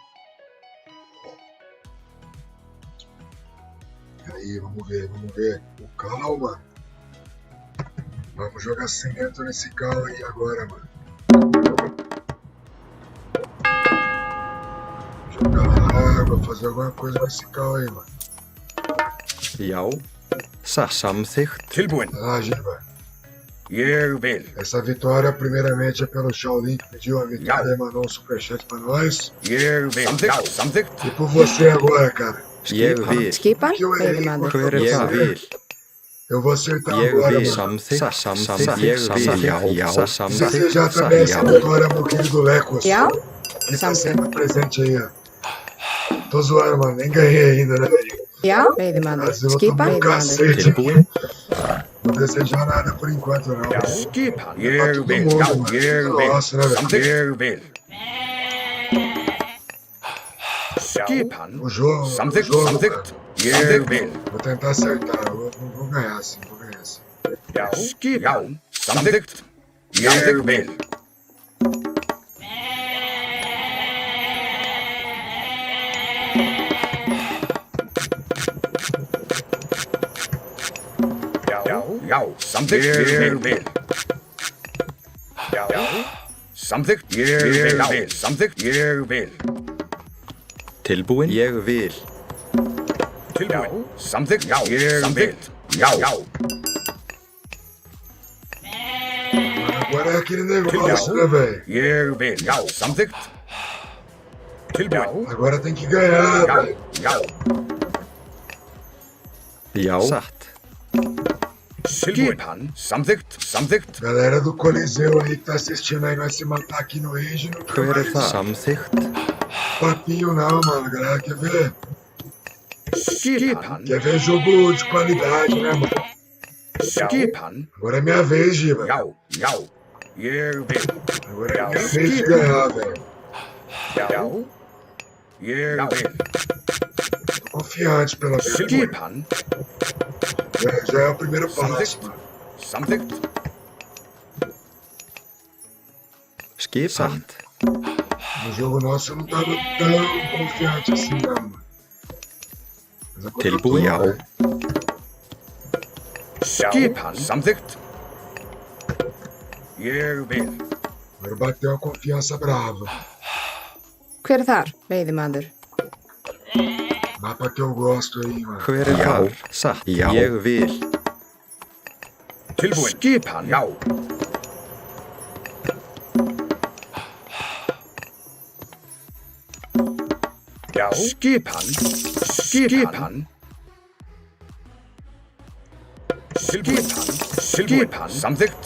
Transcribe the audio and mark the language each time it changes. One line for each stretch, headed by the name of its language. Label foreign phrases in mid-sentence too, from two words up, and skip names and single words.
Portuguese: Aí, vamos ver. Com calma. Vamos jogar cimento nesse carro aí agora, mano. Jogar água, fazer alguma coisa nesse carro aí, mano.
Icelandic: Já. Samþykkt. Tilbúin.
Portuguese: Ah, Giva.
Icelandic: Ég vil.
Portuguese: Essa vitória, primeiramente, é pelo Shaolin que pediu a vitória e mandou um superchat pra nós.
Icelandic: Ég vil. Já, samþykkt.
Portuguese: E por você agora, cara.
Icelandic: Ég vil. Skipan,
Portuguese: Que eu errei,
Icelandic: veiðimaður. Hver er
Portuguese: eu
Icelandic: það?
Portuguese: errei. Eu vou acertar
Icelandic: Ég
Portuguese: agora,
Icelandic: vil.
Portuguese: mano.
Icelandic: Samþykkt. Ég vil. Já.
Portuguese: Desejar
Icelandic: Samþykkt.
Portuguese: também essa vitória, meu querido Lecos.
Icelandic: Já.
Portuguese: Que tá sempre presente aí, ó. Tô zoando, mano. Nem ganhei ainda, né, velho?
Icelandic: Já, veiðimaður.
Portuguese: Brasil, eu
Icelandic: Skipan,
Portuguese: tomei um
Icelandic: veiðimaður.
Portuguese: cacete.
Icelandic: Tilbúin.
Portuguese: Não desejar nada por enquanto, não.
Icelandic: Já, skipan.
Portuguese: Pra
Icelandic: Ég
Portuguese: todo
Icelandic: vil.
Portuguese: mundo,
Icelandic: Já,
Portuguese: mano.
Icelandic: ég vil.
Portuguese: Nossa, né, velho?
Icelandic: Samþykkt. Ég vil. Skipan.
Portuguese: O jogo,
Icelandic: Samþykkt,
Portuguese: cara.
Icelandic: samþykkt. Ég vil.
Portuguese: Vou tentar acertar. Eu vou ganhar, sim. Vou ganhar, sim.
Icelandic: Já, skipan. Samþykkt. Ég vil. Já, samþykkt. Ég vil. Já, samþykkt. Ég vil. Samþykkt. Ég vil. Tilbúin. Ég vil. Tilbúin. Samþykkt. Já, ég vil. Já.
Portuguese: Agora é aquele negócio, né, velho?
Icelandic: Ég vil. Já, samþykkt. Tilbúin.
Portuguese: Agora tem que ganhar,
Icelandic: Já,
Portuguese: velho.
Icelandic: já. Já. Satt. Skipan. Samþykkt. Samþykkt.
Portuguese: Galera do Coliseu aí que tá assistindo aí, nós se matar aqui no Age, não quer
Icelandic: Hver er
Portuguese: mais
Icelandic: það? Samþykkt.
Portuguese: papinho não, mano. A galera quer ver.
Icelandic: Skipan.
Portuguese: Quer ver jogo de qualidade, né, mano?
Icelandic: Skipan.
Portuguese: Agora é minha vez, Giva.
Icelandic: Já. Ég vil.
Portuguese: Agora é minha vez de ganhar, velho.
Icelandic: Já. Ég vil.
Portuguese: Tô confiante pela vitória.
Icelandic: Skipan.
Portuguese: Já é o primeiro passo, mano.
Icelandic: Samþykkt. Skipan. Satt.
Portuguese: No jogo nosso eu não tava tão confiante assim, não, mano. Mas agora eu tô,
Icelandic: Tilbúin. Já.
Portuguese: velho.
Icelandic: Skipan. Samþykkt. Ég vil.
Portuguese: Agora bateu uma confiança brava.
Icelandic: Hver er þar, veiðimaður?
Portuguese: Mapa que eu gosto aí, mano.
Icelandic: Hver er það? Satt. Ég vil. Tilbúin. Skipan. Já. Já. Skipan. Skipan. Skipan. Samþykkt.